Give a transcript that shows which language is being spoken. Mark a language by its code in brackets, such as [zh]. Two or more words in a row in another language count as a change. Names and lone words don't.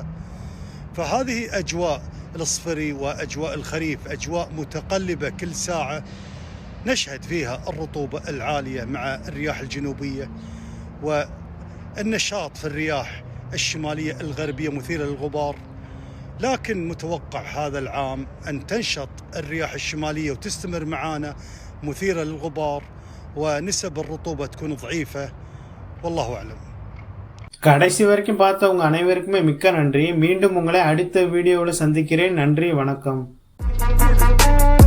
[ar] فهذه أجواء الصفري وأجواء الخريف، أجواء متقلبة كل ساعة نشهد فيها الرطوبة العالية مع الرياح الجنوبية والنشاط في الرياح الشمالية الغربية مثيرة للغبار. لكن متوقع هذا العام أن تنشط الرياح الشمالية وتستمر معانا مثيرة للغبار ونسب الرطوبة تكون ضعيفة والله أعلم. [ta] கடைசி வரைக்கும் பார்த்தவங்க அனைவருக்குமே மிக்க நன்றி. மீண்டும் உங்களை அடுத்த வீடியோவில் சந்திக்கிறேன். நன்றி, வணக்கம்.